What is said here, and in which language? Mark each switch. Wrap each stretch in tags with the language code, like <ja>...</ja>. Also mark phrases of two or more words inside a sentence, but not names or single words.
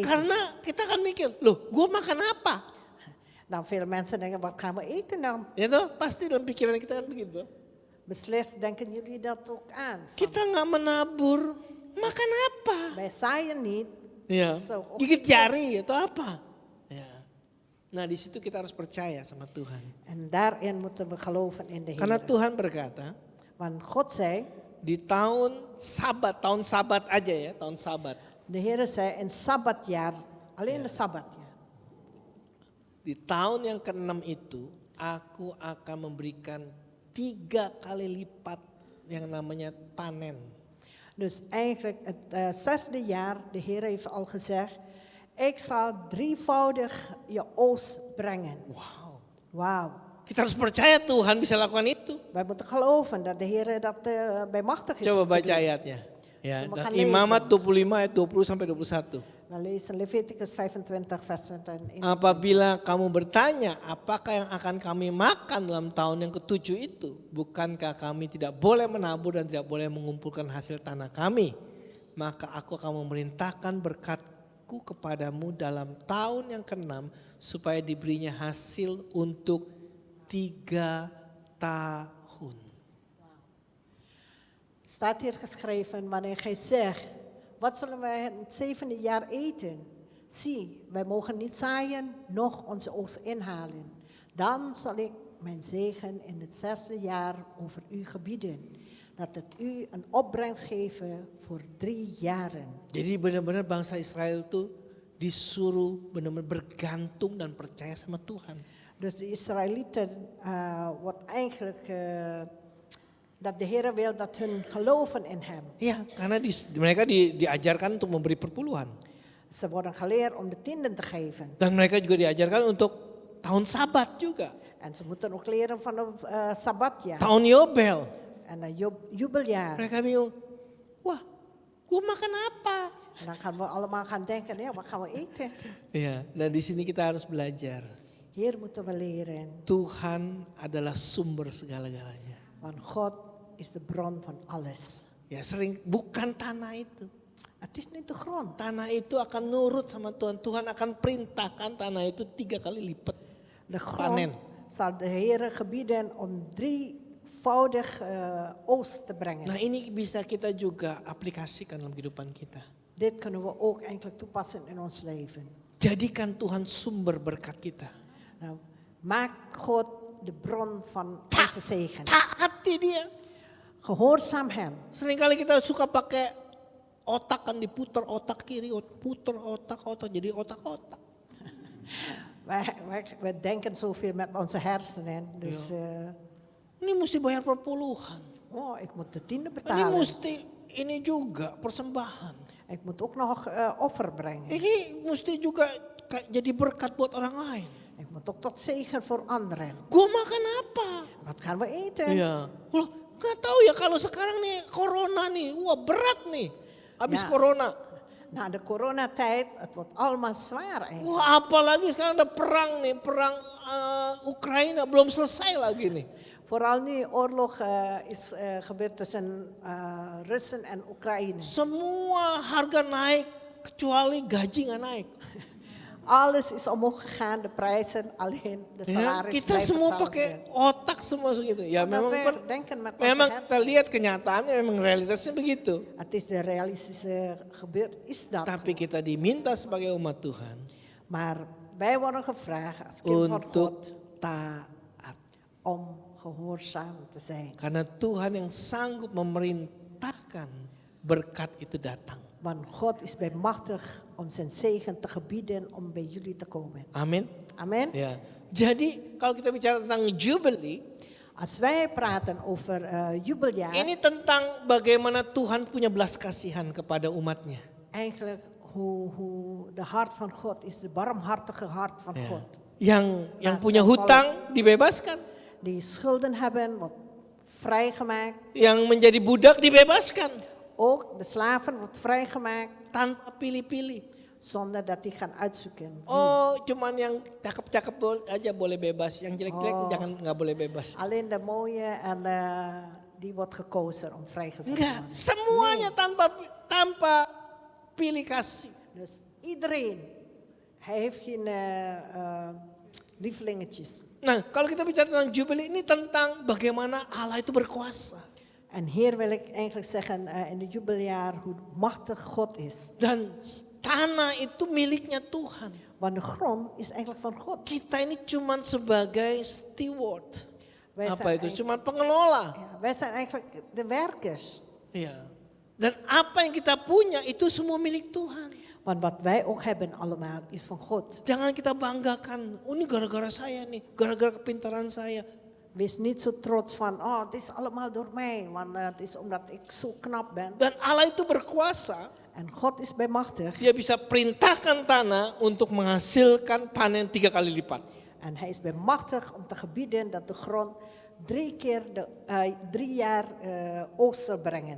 <id>Karena kita kan mikir, loh gue makan apa?</id> <nl>Dan veel mensen denken, wat gaan we eten dan?</nl> <id>Ya toh, pasti dalam pikiran kita kan begitu.</id> <nl>Beslist denken jullie dat ook aan. Van,</nl> <id>Kita gak menabur, makan apa?</id> <nl>wij zaaien niet.</nl> <id>Ya,</id> <nl>Zo, ook</nl> <id>gigit</id> <nl>niet.</nl> <id>jari atau apa? Ya. Nah di situ kita harus percaya sama Tuhan.</id> <nl>En daarin moeten we geloven in de</nl> <id>Karena</id> <nl>Heer.</nl> <id>Tuhan berkata,</id> <nl>Want God zei,</nl> <id>di tahun sabat aja ya, tahun sabat.</id> <nl>de Heer zei in Sabbatjaar, alleen de Sabbatjaar.</nl> <id>Di tahun yang ke-6 itu, aku akan memberikan 3 kali lipat yang namanya panen.</id> <nl>Dus eigenlijk het zesde jaar, de Heer heeft al gezegd, ik zal drievoudig je oogst brengen.</nl> <id>Wow.</id> <nl>Wauw.</nl> <id>Kita harus percaya Tuhan bisa lakukan itu.</id> <nl>Wij moeten geloven dat de Heer dat bij machtig is.</nl> <id>Coba</id> <nl>om te</nl> <id>baca</id> <nl>doen.</nl> <id>ayatnya. Ya, Semua dan kan Imamat</id> <nl>lezen.</nl> <id>25 ayat 20 sampai 21.</id> <nl>We lezen Leviticus 25 vers 20.</nl> <id>Apabila kamu bertanya, apakah yang akan kami makan dalam tahun yang ke-7 itu? Bukankah kami tidak boleh menabur dan tidak boleh mengumpulkan hasil tanah kami? Maka aku akan memerintahkan berkatku kepadamu dalam tahun yang ke-6 supaya diberinya hasil untuk 3 tahun.</id> <nl>Staat hier geschreven, wanneer gij zegt, wat zullen wij het zevende jaar eten? Zie, wij mogen niet zaaien, noch onze oogst inhalen. Dan zal ik mijn zegen in het zesde jaar over u gebieden. Dat het u een opbrengst geven voor 3 jaren.</nl> <id>Jadi benar-benar bangsa Israel itu disuruh benar-benar bergantung dan percaya sama Tuhan.</id> <nl>Dus de Israëlieten, wat eigenlijk, dat de Heer wil dat hun geloven in hem.</nl> <id>Iya, karena mereka diajarkan untuk memberi perpuluhan.</id> <nl>Ze worden geleerd om de tienden te geven.</nl> <id>Dan mereka juga diajarkan untuk tahun sabat juga.</id> <nl>En ze moeten ook leren van het Sabbatjaar.</nl> <id>Tahun Yobel.</id> <nl>En een jubeljaar.</nl> <id>Mereka bingung, wah gue makan apa?</id> <nl>En dan gaan we allemaal gaan denken, ja, wat gaan we eten?</nl> <id>Iya, dan di sini kita harus belajar.</id> <nl>Hier moeten we leren,</nl> <id>Tuhan adalah sumber segala-galanya.</id> <nl>want God is de bron van alles.</nl> <id>Ya sering, bukan tanah itu.</id> <nl>Het is niet de grond.</nl> <id>Tanah itu akan nurut sama Tuhan. Tuhan akan perintahkan tanah itu 3 kali lipat.</id> <nl>De</nl> <id>Panen.</id> <nl>grond zal de Heer gebieden om drievoudig oogst te brengen.</nl> <id>Nah ini bisa kita juga aplikasikan dalam kehidupan kita.</id> <nl>Dit kunnen we ook eigenlijk toepassen in ons leven.</nl> <id>Jadikan Tuhan sumber berkat kita.</id> <nl>Nou, maak God de bron van onze zegen.</nl> <id>Taati dia.</id> <nl>Gehoorzaam hem.</nl> <id>Seringkali kita suka pakai otak kan diputar otak kiri, putar otak jadi otak-otak.</id> <nl>Wij denken zoveel met onze hersenen. Dus,</nl> <id>Ini mesti bayar perpuluhan.</id> <nl>ik moet de tiende</nl> <id>Ini</id> <nl>betalen.</nl> <id>mesti ini juga persembahan.</id> <nl>Ik moet ook nog offer brengen.</nl> <id>Ini mesti juga jadi berkat buat orang lain.</id> <nl>Ik moet ook tot zegen voor anderen.</nl> <id>Gue makan apa?</id> <nl>Wat gaan we eten?</nl> <id>Iya. Wah, nggak tahu ya kalau sekarang nih corona nih, wah berat nih. Habis Ya. corona.</id> <nl>Na de coronatijd, het wordt allemaal zwaar eigenlijk.</nl> <id>Wah apalagi sekarang ada perang nih, perang Ukraina belum selesai lagi nih.</id> <nl>Vooral nu oorlog is gebeurd tussen Russen en Oekraïne.</nl> <id>Semua harga naik kecuali gaji nggak naik.</id> <nl>Alles is omhoog gegaan, de prijzen, alleen de</nl> <id>Ya,</id> <nl>salaris</nl> <id>kita</id> <nl>blijven</nl> <id>semua</id> <nl>hetzelfde.</nl> <id>pakai otak semua segitu. Ya</id> <nl>Omdat</nl> <id>memang</id> <nl>wij denken met onze</nl> <id>memang</id> <nl>hersenen.</nl> <id>kita lihat kenyataannya memang realitasnya begitu.</id> <nl>Het is de realistische gebeurd, is dat.</nl> <id>Tapi kita diminta sebagai umat Tuhan</id> <nl>Maar wij worden gevraagd als kind van</nl> <id>untuk</id> <nl>God</nl> <id>taat.</id> <nl>om gehoorzaam te zijn.</nl> <id>Karena Tuhan yang sanggup memerintahkan berkat itu datang.</id> <nl>Want God is bij machtig om zijn zegen te gebieden om bij jullie te komen.</nl> <id>Amin.</id> <nl>Amen.</nl> <id>Ya. Jadi kalau kita bicara tentang Jubilee,</id> <nl>Als wij praten over jubeljaar,</nl> <id>ini tentang bagaimana Tuhan punya belas kasihan kepada umatnya.</id> <nl>eigenlijk hoe de hart van God is, de barmhartige hart van</nl> <id>Ya.</id> <nl>God.</nl> <id>Yang Nah, punya saya hutang dibebaskan,</id> <nl>Die schulden hebben, wordt vrijgemaakt.</nl> <id>yang menjadi budak dibebaskan</id> <nl>Ook de slaven wordt vrijgemaakt</nl> <id>tanpa pilih-pilih.</id> <nl>zonder dat die gaan uitzoeken.</nl> <id>Oh, cuman yang cakep-cakep aja boleh bebas, yang jelek-jelek jangan nggak boleh bebas.</id> <nl>Alleen de mooie en die wordt gekozen om vrijgezet te</nl> <id>Enggak,</id> <nl>worden.</nl> <id>semuanya tanpa pilih kasih.</id> <nl>Dus iedereen, hij heeft geen lievelingetjes.</nl> <id>Nah, kalau kita bicara tentang Jubilee ini tentang bagaimana Allah itu berkuasa.</id> <nl>En hier wil ik eigenlijk zeggen in het jubeljaar hoe machtig God is.</nl> <id>Dan tanah itu miliknya Tuhan.</id> <nl>Want de grond is eigenlijk van God.</nl> <id>Kita ini cuman sebagai steward.</id> <nl>Wij</nl> <id>Apa</id> <nl>zijn</nl> <id>itu?</id> <nl>eigenlijk-</nl> <id>Cuman pengelola.</id> <nl>Ja, wij zijn eigenlijk de werkers.</nl> <id>Iya. Dan apa yang kita punya itu semua milik Tuhan.</id> <nl>Want wat wij ook hebben allemaal is van God.</nl> <id>Jangan kita banggakan, oh ini gara-gara saya nih, gara-gara kepintaran saya.</id> <nl>Wees niet zo trots van, oh het is allemaal door mij. Want het is omdat ik zo knap ben.</nl> <id>Dan Allah itu berkuasa,</id> <nl>En God is bij machtig.</nl> <id>dia bisa perintahkan tanah untuk menghasilkan panen 3 kali lipat.</id> <nl>En hij is bij machtig om te gebieden dat de grond 3 jaar oogst zal brengen.</nl>